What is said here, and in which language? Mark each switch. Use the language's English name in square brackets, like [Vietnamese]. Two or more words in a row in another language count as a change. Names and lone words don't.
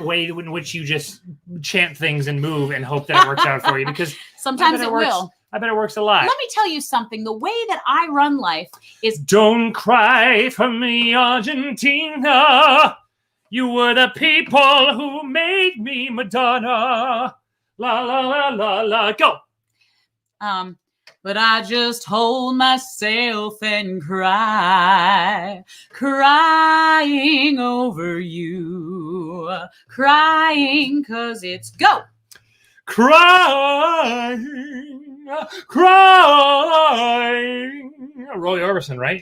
[English] way in which you just chant things and move and hope that it works out for you, because sometimes it will. I bet it works a lot. Let me tell you something. The way that I run life is don't cry for me, Argentina. You were the people who made me Madonna. La la la la la. Go. But I just hold myself and cry, crying over you, crying 'cause it's go. Crying. Roy Orbison, right?